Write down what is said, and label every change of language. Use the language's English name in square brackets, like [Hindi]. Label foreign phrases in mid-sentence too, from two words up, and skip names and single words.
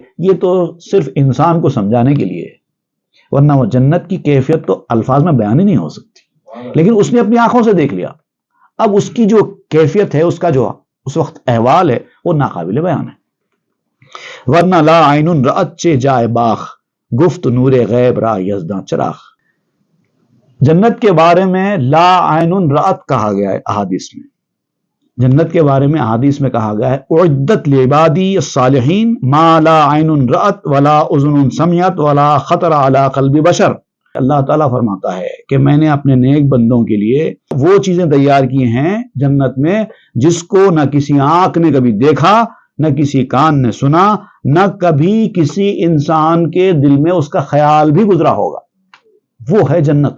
[Urdu] یہ تو صرف انسان کو سمجھانے کے لیے ہے، ورنہ وہ جنت کی کیفیت تو الفاظ میں بیان ہی نہیں ہو سکتی۔ لیکن اس نے اپنی آنکھوں سے دیکھ لیا، اب اس کی جو کیفیت ہے، اس کا جو اس وقت احوال ہے، وہ ناقابل بیان ہے۔ [Persian] ورنہ [Arabic] لا عین رأت [Persian] چے جائے باغ، گفت نور غیب را یزداں چراغ۔ [Urdu] جنت کے بارے میں [Arabic] لا عین رأت [Urdu] کہا گیا ہے احادیث میں۔ جنت کے بارے میں احادیث میں کہا گیا ہے [Arabic] اعدت لعبادی الصالحین ما لا عین رأت ولا اذن سمعت ولا خطر علی قلب بشر۔ [Urdu] اللہ تعالیٰ فرماتا ہے کہ میں نے اپنے نیک بندوں کے لیے وہ چیزیں تیار کی ہیں جنت میں جس کو نہ کسی آنکھ نے کبھی دیکھا، نہ کسی کان نے سنا، نہ کبھی کسی انسان کے دل میں اس کا خیال بھی گزرا ہوگا۔ وہ ہے جنت۔